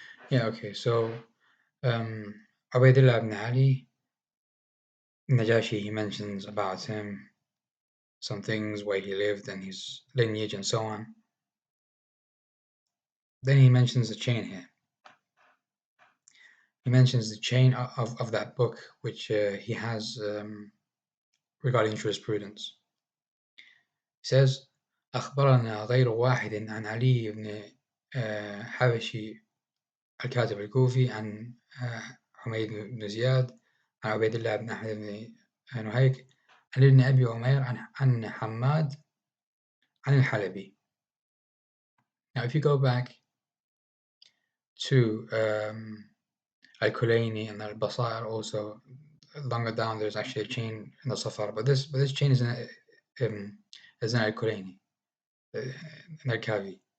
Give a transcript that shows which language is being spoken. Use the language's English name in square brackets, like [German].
[English] Yeah, okay, so Ubaydullah ibn Ali, Najashi, he mentions about him some things, where he lived and his lineage and so on. Then he mentions the chain here. He mentions the chain of that book, which he has regarding jurisprudence. He says, [Arabic] أخبرنا غير واحد عن علي بن حبشي الكاتب الكوفي عن حميد بن زياد عن عبيد الله بن أحمد بن نهيك عن ابن أبي عمير عن حماد عن الحلبي. [English] Now, if you go back to Al-Kulayni and Al-Basair, also longer down, there's actually a chain in the Safar, but this chain is in Al-Kulayni, in Al-Kavi.